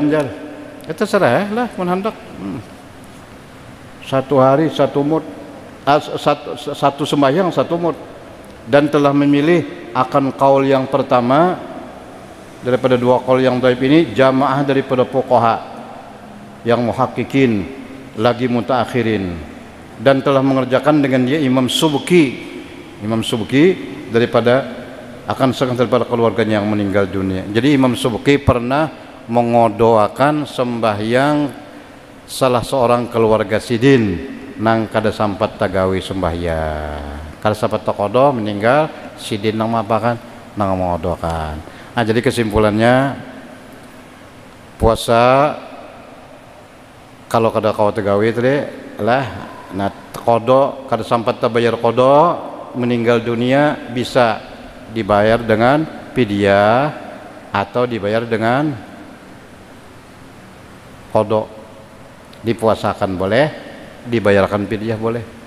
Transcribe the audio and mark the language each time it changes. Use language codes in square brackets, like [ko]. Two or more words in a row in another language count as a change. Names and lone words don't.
[ms] Itu serah lah menhandak. Satu hari satu mud, satu sembahyang satu mud, dan telah memilih akan kaul yang pertama daripada dua kaul yang dhaif ini jamaah daripada fuqaha yang muhaqqiqin lagi mutaakhirin, dan telah mengerjakan dengan dia Imam Subki daripada akan sangat daripada keluarganya yang meninggal dunia. [bjn] Jadi Imam Subki pernah mengodoakan sembahyang salah seorang keluarga sidin nang kada sampat tagawi sembahyang, kada sampat takodo meninggal sidin nang apa kan nang mengodoakan. Nah jadi kesimpulannya puasa kalau kada kau tagawi tadi lah, nah kodo kada sampat terbayar kodo meninggal dunia bisa dibayar dengan fidyah atau dibayar dengan kodo, dipuasakan boleh, dibayarkan fidyah boleh.